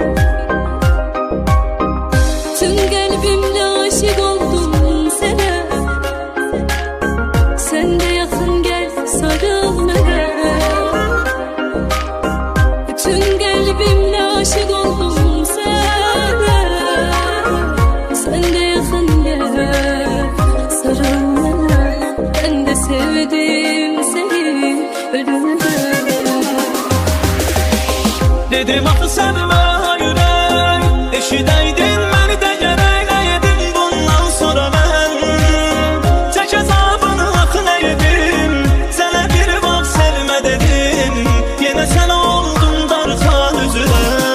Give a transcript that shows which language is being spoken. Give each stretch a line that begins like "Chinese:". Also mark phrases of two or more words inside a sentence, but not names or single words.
Azerbaijani: Tüm qəlbimlə aşiq oldum sənə Sən də yaxın gəl sarıl mənə Tüm qəlbimlə aşiq oldum sənə Sən də yaxın gəl sarıl mənə
Turkish: Ben de sevdim seni ölüme
Azerbaijani: Dedim axı sevmə ürək eşidəydin məni də gərək nə yedim bundan sonra mən tək əzabını axı nə yedim sənə bir vaxt sevmə dedim yenə sən oldun darxan üzünə